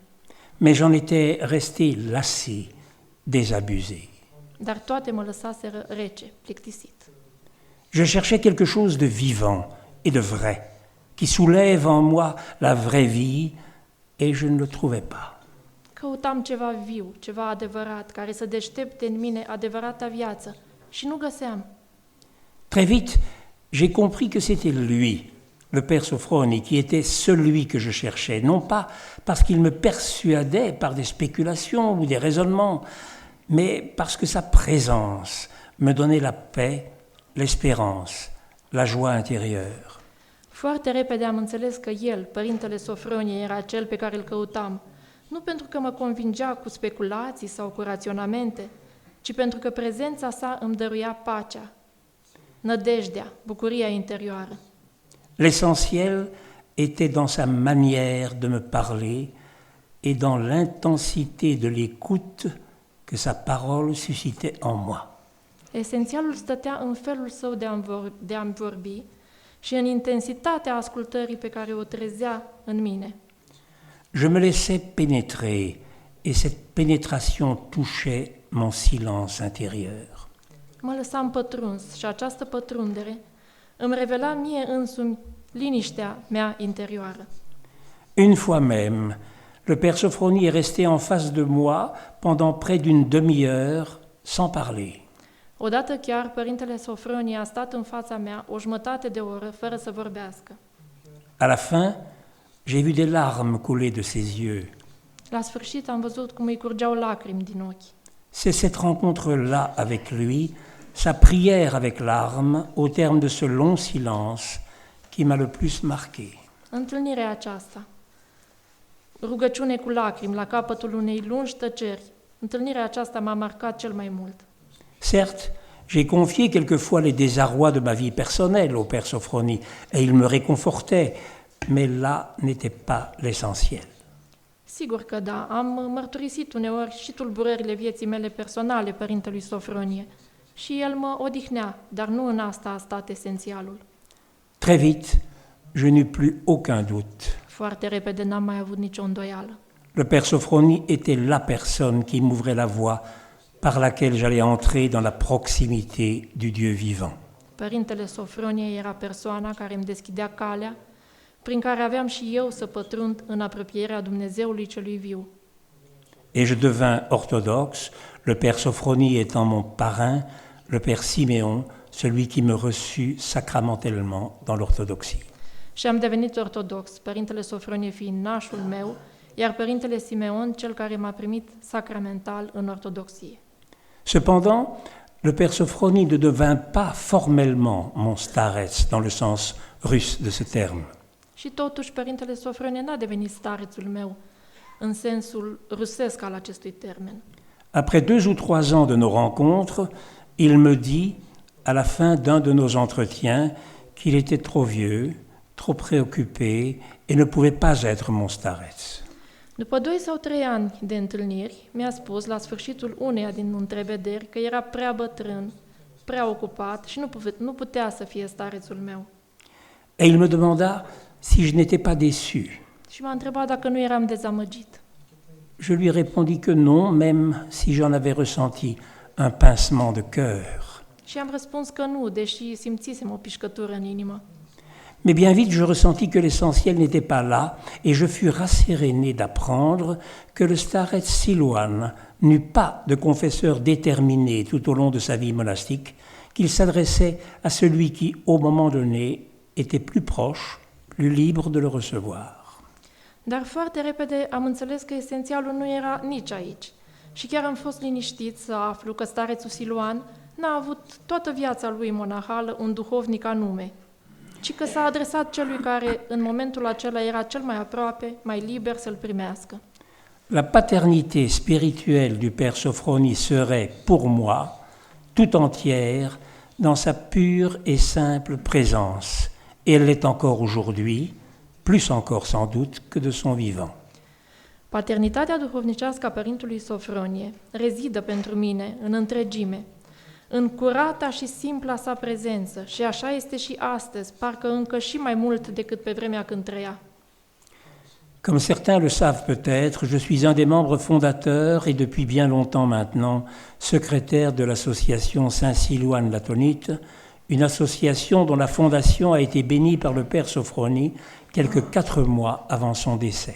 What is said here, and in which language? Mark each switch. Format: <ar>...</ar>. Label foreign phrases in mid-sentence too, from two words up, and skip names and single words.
<fr>Mais j'en étais resté lassé, désabusé.</fr> <ro>Dar toate mă lăsaseră rece, plictisit.</ro> <fr>Je cherchais quelque chose de vivant et de vrai, qui soulève en moi la vraie vie, et je ne le trouvais pas.</fr> <ro>Căutam ceva viu, ceva adevărat, care să deștepte în mine adevărata viață și nu găseam.</ro> <fr>Très vite, j'ai compris que c'était lui, le Père Sophrony, qui était celui que je cherchais, non pas parce qu'il me persuadait par des spéculations ou des raisonnements, mais parce que sa présence me donnait la paix, l'espérance, la joie intérieure.</fr> <ro>Foarte repede am înțeles că el, Părintele Sofronie, era cel pe care îl căutam, nu pentru că mă convingea cu speculații sau cu raționamente, ci pentru că prezența sa îmi dăruia pacea, nădejdea, bucuria interioară.</ro> <fr>L'essentiel était dans sa manière de me parler et dans l'intensité de l'écoute que sa parole suscitait en moi.</fr> <ro>Esențialul stătea în felul său de a-mi vorbi și în intensitatea ascultării pe care o trezea în mine.</ro> <fr>Je me laissais pénétrer et cette pénétration touchait mon silence intérieur.</fr> <ro>Mă lăsam pătruns și această pătrundere îmi revela mie însumi liniștea mea interioară.</ro> <fr>Une fois même, le Père Sophrony est resté en face de moi pendant près d'une demi-heure sans parler.</fr> <ro>Odată chiar Părintele Sofronie a stat în fața mea o jumătate de oră fără să vorbească.</ro> <fr>À la fin, j'ai vu des larmes couler de ses yeux.</fr> <ro>La sfârșit am văzut cum îi curgeau lacrimi din ochi.</ro> <fr>C'est cette rencontre-là avec lui, sa prière avec larmes, au terme de ce long silence, qui m'a le plus marqué.</fr> <ro>Întâlnirea aceasta. Rugăciune cu lacrimi la capătul unei lungi tăceri. Întâlnirea aceasta m-a marcat cel mai mult.</ro> <fr>Certes, j'ai confié quelquefois les désarrois de ma vie personnelle au Père Sophrony, et il me réconfortait, mais là n'était pas l'essentiel.</fr> <ro>Sigur că da, am mărturisit uneori și tulburările vieții mele personale părintelui Sofronie și el mă odihnea, dar nu în asta a stat esențialul.</ro> <fr>Très vite, je n'eus plus aucun doute.</fr> <ro>Foarte repede n-am mai avut nicio îndoială.</ro> <fr>Le Père Sophrony était la personne qui m'ouvrait la voie par laquelle j'allais entrer dans la proximité du Dieu vivant.</fr> <ro>Părintele Sofronie era persoana care îmi deschidea calea, prin care aveam și eu să pătrund în apropierea Dumnezeului celui viu.</ro> <fr>Et je devins orthodoxe, le Père Sophrony étant mon parrain, le Père Siméon, celui qui me reçut sacramentellement dans l'orthodoxie.</fr> <ro>Și am devenit ortodox, părintele Sofronie fiind nașul meu, iar părintele Simeon cel care m-a primit sacramental în ortodoxie.</ro> <fr>Cependant, le Père Sophrony ne devint pas formellement mon starets dans le sens russe de ce terme.</fr> <ro>Și totuși, părintele Sofronie n-a devenit starețul meu, în sensul rusesc al acestui termen.</ro> <fr>Après 2 ou 3 ans de nos rencontres, il me dit, à la fin d'un de nos entretiens, qu'il était trop vieux, trop préoccupé et ne pouvait pas être mon starets.</fr> <ro>După 2 sau 3 ani de întâlniri, mi-a spus la sfârșitul uneia din întrevederi că era prea bătrân, prea ocupat și nu putea să fie starețul meu.</ro> <fr>Et il me demanda si je n'étais pas déçu.</fr> <ro>Și m-a întrebat dacă nu eram dezamăgit.</ro> <fr>Je lui répondis que non, même si j'en avais ressenti un pincement de cœur.</fr> <ro>Și am răspuns că nu, deși simțisem o pișcătură în inimă.</ro> <fr>Mais bien vite, je ressentis que l'essentiel n'était pas là, et je fus rasséréné d'apprendre que le starets Silouan n'eut pas de confesseur déterminé tout au long de sa vie monastique, qu'il s'adressait à celui qui, au moment donné, était plus proche, plus libre de le recevoir.</fr> <ro>Dar foarte repede am înțeles că esențialul nu era nici aici. Și chiar am fost liniștit să aflu că starețul Siluan n-a avut toată viața lui monahală un duhovnic anume, ci că s-a adresat celui care în momentul acela era cel mai aproape, mai liber să-l primească.</ro> <fr>La paternité spirituelle du Père Sophrony serait, pour moi, tout entière dans sa pure et simple présence, et elle l'est encore aujourd'hui, plus encore sans doute que de son vivant.</fr> <ro>Paternitatea duhovnicească a părintelui Sofronie rezidă pentru mine în întregime, în curata și simpla sa prezență, și așa este și astăzi, parcă încă și mai mult decât pe vremea când trăia.</ro> <fr>Comme certains le savent peut-être, je suis un des membres fondateurs et depuis bien longtemps maintenant, secrétaire de l'association Saint-Silouan Latonite, une association dont la fondation a été bénie par le Père Sophrony quelques 4 mois avant son décès.</fr>